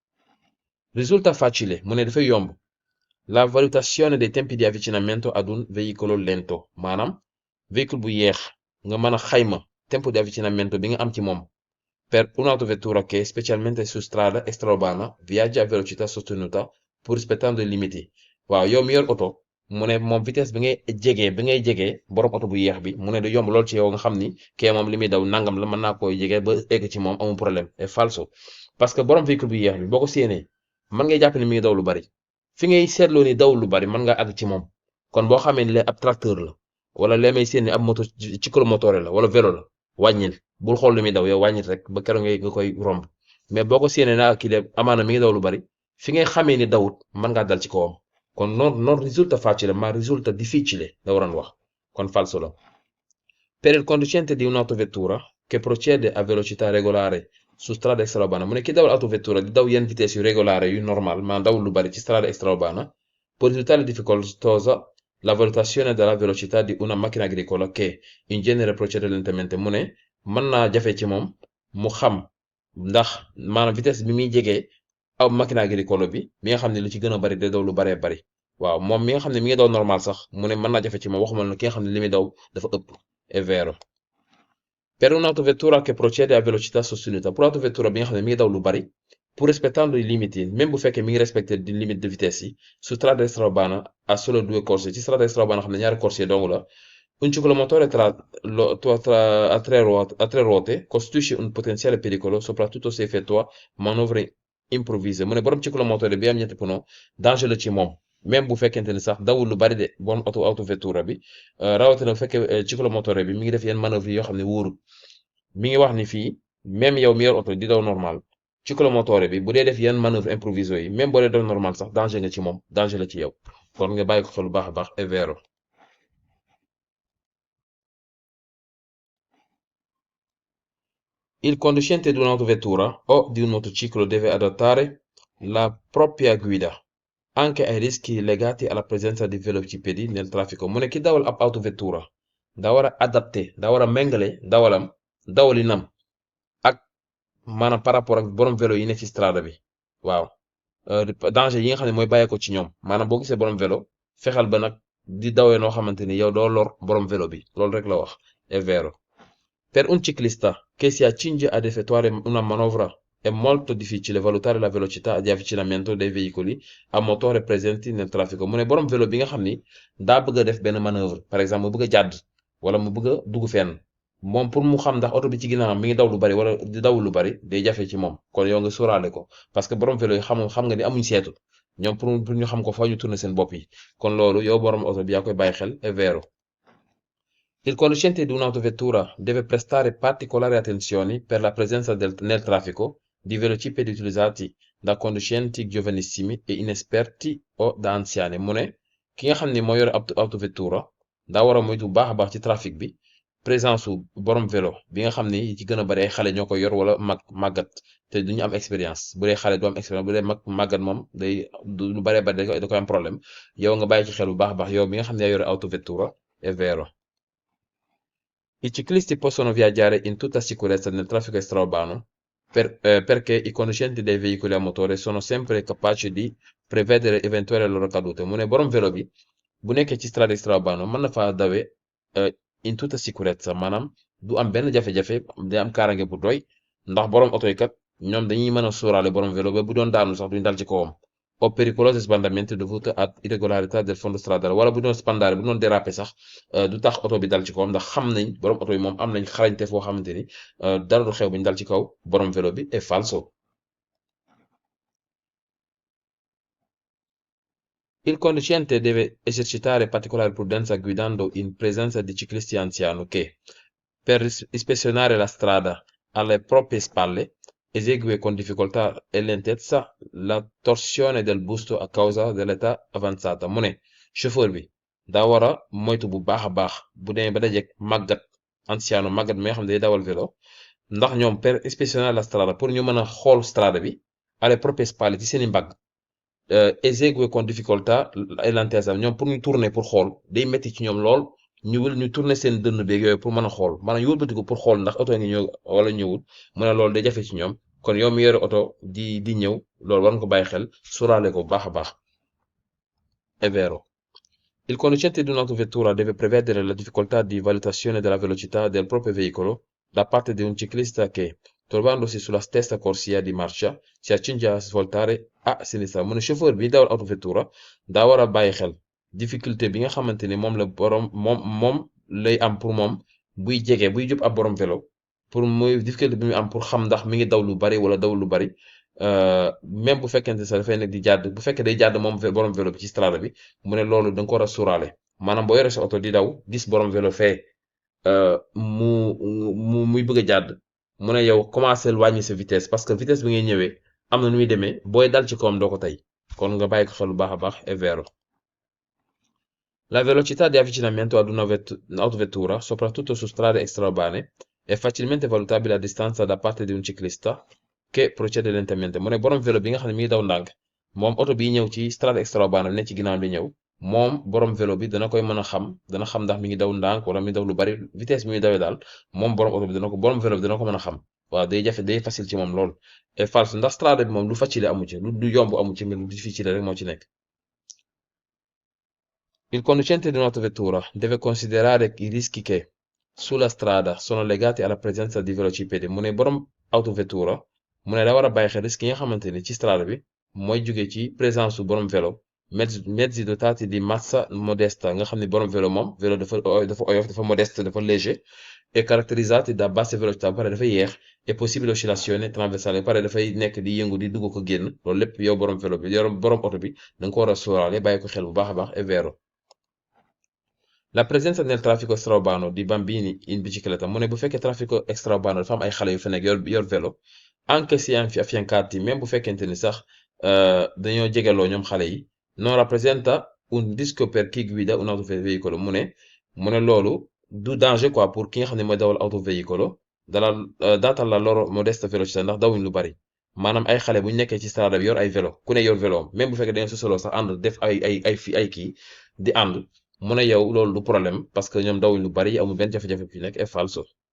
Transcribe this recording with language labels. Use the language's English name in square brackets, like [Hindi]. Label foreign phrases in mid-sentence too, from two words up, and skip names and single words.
[Italian] Risulta facile [Wolof] mu ne dafay yomb [Italian] la valutazione dei tempi di avvicinamento ad un veicolo lento [Wolof] maanaam véhicule bu yeex nga mën a xayma [Italian] tempo di avvicinamento [Wolof] bi nga am ci moom [Italian] per un'autovettura che specialmente su strada extraurbana viaggia a velocità sostenuta pur rispettando i limiti waaw [Wolof] yow mi yor oto mu ne moom vitesse bi ngay jegee borom oto bu yeex bi mu ne da yomb lool ci yow nga xam ni kee moom li muy daw nangam la mën naa koy jegee ba egg ci moom amul problème [Italian] è falso [French] parce que [Wolof] borom véhicule bu yeex bi boo ko séenee mën ngay jàpp ni mi ngi daw lu bari fi ngay seetloo ni daw lu bari mën nga àgg ci moom kon boo xamee ni lee ab tracteur la wala lee may seen ni ab moto cyclomotore la wala vélo la wàññil bul xool lu muy daw yow wàññil rek ba keroog nga koy romb mais boo ko séenee naa kii de amaana mi ngi daw lu bari fi ngay xamee ni dawut mën ngaa dal ci kawam kon [Italian] non risulta facile ma risulta difficile [Wolof] la waroon wax kon falso la. [Italian] Per il conducente di un'autovettura che procede a velocità regolare su strada extraurbana [Wolof] mu ne ki dawal autovettura di daw yenn vitesse yu regolare yu normal ma dawul lu bari ci [Italian] strada extraurbana può risultare difficoltosa la valutazione della velocità di una macchina agricola che in genere procede lentamente [Wolof] mu ne mën naa jafe ci moom mu xam ndax maanaam vitesse bi muy jegee aw macchina agricole bi mi nga xam ne lu ci gën a bari day daw lu baree bari waaw moom mi nga xam ne mi ngi daw normal sax mu ne mën naa jafe ci moom waxuma la ki nga xam ne li muy daw dafa ëpp [Italian] è vero. Per un'autovettura che procede a velocità sostenuta [Wolof] pour autovettura bi nga xam ne mi ngi daw lu bari [Italian] pur rispettando i limiti [Wolof] même bu fekkee mi ngi respecté di limite de vitesse yi [Italian] su strada extraurbana a solo 2 corsie [Wolof] ci strada extraurbana xam ne ñaari corsie dong la [Italian] Un ciclomotore a tre ruote costituisce un potenziale pericolo, soprattutto se effettua manovre improvvise. [Wolof] Mu ne borom ciclomotore bi am ñetti pneu danger la ci moom même bu fekkente ni sax dawul lu bari de borom autovettura bi rawatina bu fekkee ciclomotore bi mi ngi def yenn manœuvre yi yoo xam ne wóorul mi ngi wax ni fii même yow mi yor oto di daw normal ciclomotore bi bu dee def yenn [French] manœuvre improvisées [Wolof] yi même boo dee daw normal sax danger nga ci moom danger la ci yow kon nga bàyyi ko xel bu baax a baax [Italian] è vero. Il conducente di un'autovettura o di un motociclo deve adattare la propria guida anche ai rischi legati alla presenza di velocipedi nel traffico. [Wolof] Mu ne ki dawal ab autovettura daa war a adapté daa war a méngale dawalinam ak maanaam [French] par rapport [Wolof] ak borom vélo yi ne ci strada bi waaw danger yi nga xam ne mooy bàyyeeko ci ñoom maanaam boo gisee borom vélo fexeel ba nag di dawee noo xamante ni yow doo lor borom vélo bi loolu rek la wax [Italian] è vero. Per un ciclista che si accinge ad effettuare una manovra è molto difficile valutare la velocità di avvicinamento dei veicoli a motore presenti nel traffico. [Wolof] Mu ne borom vélo bi nga xam ni daa bëgg a def benn manœuvre [French] par exemple [Wolof] mu bëgg a jàdd wala mu bëgg a dugg fenn moom pour mu xam ndax oto bi ci ginnaawam mi ngi daw lu bari wala di daw lu bari day jafe ci moom kon yow nga sóoraale ko [French] parce que [Wolof] borom vélo yi xam nga ni amuñ seetu ñoom pour ñu xam ko foo ñu tourner seen bopp yi kon loolu yow borom oto bi yaa koy bàyyi xel [Italian] è vero. Il conducente di un'autovettura deve prestare particolari attenzioni per la presenza nel traffico di velocipedi utilizzati da conducenti giovanissimi e inesperti o da anziani. [Wolof] Mu ne ki nga xam ne moo yore autovettura daa war a moytu bu baax a baax ci trafic bi présence su borom vélo bi nga xam ni ci gën a bari ay xale ñoo ko yor wala màggat te duñu am expérience bu dee xale du am expérience bu dee màggat moom lu baree bari da koy am problème yow nga bàyyi ci xel bu baax a baax yow mi nga xam ne yaa yore autovettura [Italian] è vero. I ciclisti possono viaggiare in tutta sicurezza nel traffico extraurbano perché i conducenti dei veicoli a motore sono sempre capaci di prevedere eventuali loro cadute. [Wolof] Mu ne borom vélo bi bu nekkee ci [Italian] strada extraurbano [Wolof] mën na faa dawee [Italian] in tutta sicurezza [Wolof] maanaam du am benn jafe-jafe day am kaaraange bu doy ndax borom oto yi kat ñoom dañuy mën a sóoraale borom vélo ba bu doon daanu sax duñ dal ci kawam. [Italian] O pericolosi sbandamenti dovuti ad irregolarità del fondo stradale [Wolof] wala bu doon spandare bu doon déraper sax du tax oto bi dal ci kawam ndax xam nañ borom oto bi moom am nañ xarañte foo xamante ni dara du xew bu ñu dal ci kaw borom vélo bi [Italian] è falso. Il conducente deve esercitare particolare prudenza guidando in presenza di ciclisti anziani che, per ispezionare la strada alle proprie spalle, esegue con difficoltà e lentezza la torsione del busto a causa dell'età avanzata. [Wolof] Mu ne chauffeur bi daa war a moytu bu baax a baax bu demee ba dajeek màggat anciano màggat mi nga xam ne day dawal vélo ndax ñoom [Italian] per ispezionare la strada [Wolof] pour ñu mën a xool strada bi [Italian] alle proprie spalle [Wolof] ci seeni mbagg [Italian] esegue con difficoltà e lentezza [Wolof] ñoom pour ñu tourner pour xool day metti ci ñoom lool ñu tourner seen dënn beeg yooyu pour mën a xool maanaam ñu wëlbatiku pour xool ndax oto ngi ñëw wala ñëwul mu ne loolu day jafe ci ñoom kon yow mi yore oto di ñëw loolu war nga ko bàyyi xel sóoraale ko bu baax a baax. [Italian] È vero. Il conducente di un'autovettura deve prevedere la difficoltà di valutazione della velocità del proprio veicolo da parte di un ciclista che, trovandosi sulla stessa corsia di marcia, si accinge a svoltare a sinistra. [Wolof] Mu ne chauffeur bi dawal autovettura daa war a bàyyi xel difficulté bi nga xamante ni moom la moom lay am pour moom buy jub ab borom vélo pour muy difficulté bi muy am pour xam ndax mi ngi daw lu bari wala daw lu bari même bu fekkente sax dafay nekk di jàdd bu fekkee day jàdd moom borom vélo bi ci strada bi mu ne loolu da nga ko war a sóoraale maanaam boo yore sa oto di daw gis borom vélo fee muy bëgg a jàdd mu ne yow commencé wàññi sa vitesse parce que vitesse bi ngay ñëwee am na nu muy demee booy dal ci kawam doo ko tey kon nga bàyyi ko xel bu baax a baax [Italian] è vero. La velocità di avvicinamento ad un'autovettura, soprattutto su strade extraurbane, è facilmente valutabile a distanza da parte di un ciclista che procede lentamente. [Wolof] Mu ne borom vélo bi nga xam ne mi ngi daw ndànk moom oto bi ñëw ci [Italian] strade extraurbane [Wolof] bi ne ci ginnaaw di ñëw moom borom vélo bi dana koy mën a xam dana xam ndax mi ngi daw ndànk wala mi ngi daw lu bari vitesse bi muy dawee daal moom borom oto bi borom vélo bi dana ko mën a xam waaw day jafe day facile ci moom lool. Et falso ndax strade bi moom lu facile amu ci lu yomb amu ci mais lu difficile rek moo ci nekk. [Italian] Il conducente di un'autovettura deve considerare i rischi che sulla strada sono legati alla presenza di velocipedi. [Wolof] Mu ne borom autovettura mu ne da war a bàyyi xel risque yi nga xamante ni ci strada bi mooy jóge ci présence su borom vélo [Italian] mezzi dotati di massa modesta [Wolof] nga xam ne borom vélo moom vélo dafa oyof dafa modeste dafa léger et [Italian] caratterizzati da basse velocità [Wolof] ba pare dafa yéex et [Italian] possibile oscillazione transversale [Wolof] ba pare dafay nekk di yëngu di dugg ko génn loolu lépp yow borom vélo bi yow borom oto bi da nga ko war a sóoraale bàyyi ko xel bu baax a baax [Italian] è vero. La presenza nel traffico extraurbano di bambini in bicicletta [Wolof] mu ne bu fekkee [Italian] traffico extraurbano [Wolof] dafa am ay xale yu fa nekk yor vélo [Italian] anche se affiancati [Wolof] même bu fekkente ni sax dañoo jegeloo ñoom xale yi [Italian] non rappresenta un rischio per chi guida un autoveicolo [Wolof] mu ne loolu du danger quoi pour ki nga xam ne mooy dawal autoveicolo [Italian] data la loro modesta velocità [Wolof] ndax dawuñ lu bari maanaam ay xale bu ñu nekkee ci strada bi yor ay vélo ku ne yor vélo am même bu fekkee dañoo sosoloo sax ànd def ay kii di ànd mu ne yow loolu du problème parce que ñoom dawuñ lu bari amul benn jafe-jafe fi nekk [Italian] è falso.